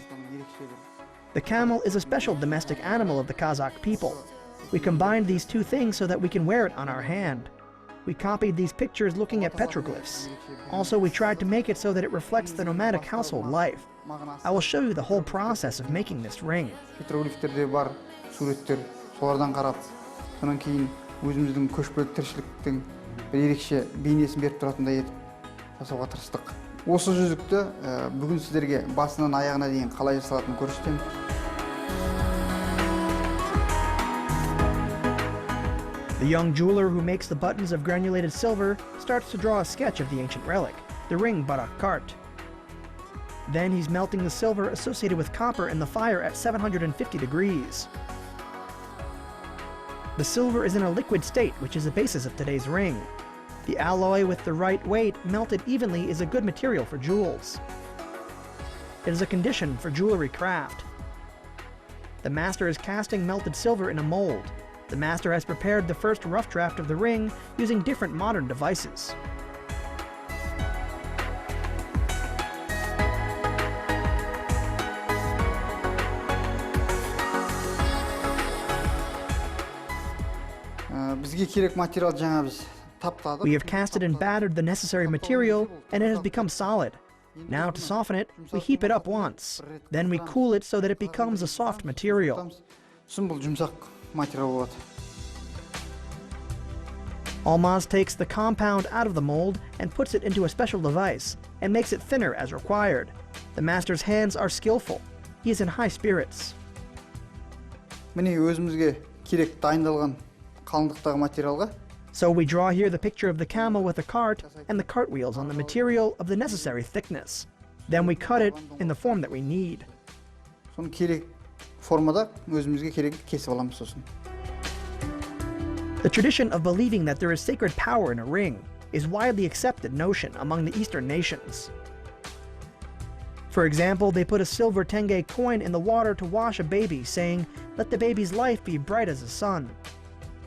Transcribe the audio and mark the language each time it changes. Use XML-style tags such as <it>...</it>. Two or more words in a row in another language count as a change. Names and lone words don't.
<en>The camel is a special domestic animal of the Kazakh people. We combined these two things so that we can wear it on our hand. We copied these pictures looking at petroglyphs. Also, we tried to make it so that it reflects the nomadic household life. I will show you the whole process of making this ring.</en> <kk>Petroglyphтерде бар суреттер, солардан қарап, сонан кейін өзіміздің көшпелі тіршіліктің бір ерекше бейнесін беріп тұратындай етіп жасауға тырыстық. Осы жүзікті бүгін сіздерге басынан аяғына дейін қалай жасалатынын көрсетемін.</kk> <en>The young jeweler who makes the buttons of granulated silver starts to draw a sketch of the ancient relic, the ring barak cart. Then he's melting the silver associated with copper in the fire at 750 degrees. The silver is in a liquid state, which is the basis of today's ring. The alloy with the right weight melted evenly is a good material for jewels. It is a condition for jewelry craft. The master is casting melted silver in a mold. The master has prepared the first rough draft of the ring using different modern devices.</en> <kk>Бізге керек материал жаңа біз таптадық.</kk> <en>We have casted and battered the necessary material, and it has become solid. Now, to soften it, we heap it up once. Then we cool it so that it becomes a soft material.</en> <kk>Бұл жұмсақ материал болады.</kk> <en>Almaz takes the compound out of the mold and puts it into a special device and makes it thinner as required. The master's hands are skillful. He is in high spirits.</en> <kk>Міне өзімізге керек дайындалған қалыңдықтағы материалға.</kk> <en>So we draw here the picture of the camel with the cart and the cartwheels on the material of the necessary thickness. Then we cut it in the form that we need.</en> <kk>Соны керек формада өзімізге керек кесіп аламыз сосын.</kk> <en>The tradition of believing that there is sacred power in a ring is a widely accepted notion among the Eastern nations. For example, they put a silver tenge coin in the water to wash a baby, saying, "Let the baby's life be bright as the sun."</en>